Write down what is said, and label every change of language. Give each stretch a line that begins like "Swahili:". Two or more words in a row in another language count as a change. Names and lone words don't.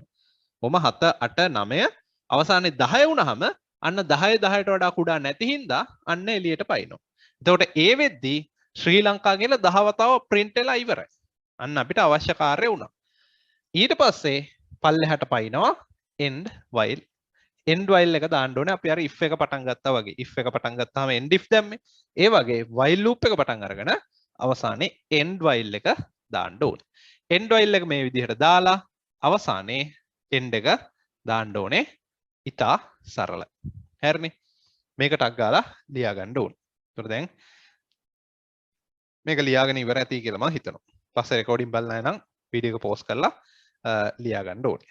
Sinhala: කොහම 7 8 9 අවසානයේ 10 වුණාම අන්න 10 10ට වඩා කුඩා නැති හින්දා අන්න එළියට පයින්නවා. එතකොට ඒ වෙද්දී ශ්‍රී ලංකා කියලා 10 වතාව print වෙලා ඉවරයි. අන්න අපිට අවශ්‍ය කාර්යය වුණා. ඊට පස්සේ පල්ලෙහාට පයින්නවා
English: end while. end while
Sinhala: එක දාන්න ඕනේ අපි අර if එක පටන් ගත්තා වගේ. if එක පටන් ගත්තාම
English: end if
Sinhala: දැම්මේ. ඒ වගේ
English: while loop
Sinhala: එක පටන් අරගෙන අවසානයේ
English: end while
Sinhala: එක දාන්න ඕනේ.
English: end while
Sinhala: එක මේ විදිහට දාලා අවසානයේ end එක දාන්න ඕනේ. ඉතා සරලයි. හරිනේ. මේක ටක් ගාලා ලියා ගන්න ඕනේ. ඒතර දැන් මේක ලියාගෙන ඉවර ඇති කියලා මම හිතනවා. පස්සේ රෙකෝඩින් බලන්න නම් වීඩියෝ එක පෝස් කරලා ලියා ගන්න ඕනේ.